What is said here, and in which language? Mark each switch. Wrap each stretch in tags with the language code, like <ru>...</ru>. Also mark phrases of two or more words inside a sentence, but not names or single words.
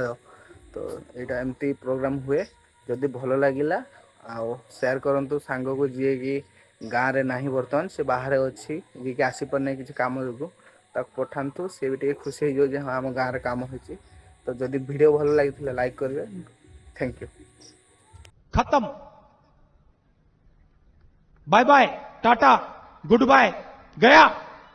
<or>ତ ଏଇଟା ଏମିତି ପ୍ରୋଗ୍ରାମ ହୁଏ। ଯଦି ଭଲ ଲାଗିଲା ଆଉ ସେୟାର କରନ୍ତୁ ସାଙ୍ଗକୁ ଯିଏକି ଗାଁରେ ନାହିଁ ବର୍ତ୍ତମାନ ସେ ବାହାରେ ଅଛି ଯିଏକି ଆସିପାରୁନାହିଁ କିଛି କାମ ଯୋଗୁଁ ତାକୁ ପଠାନ୍ତୁ ସେ ବି ଟିକେ ଖୁସି ହେଇଯିବ ଯେ ହଁ ଆମ ଗାଁରେ କାମ ହେଇଛି। ତ ଯଦି ଭିଡ଼ିଓ ଭଲ ଲାଗିଥିଲା ଲାଇକ୍ କରିବେ।</or> <en>thank you. खत्म। bye bye tata good bye गया।</en>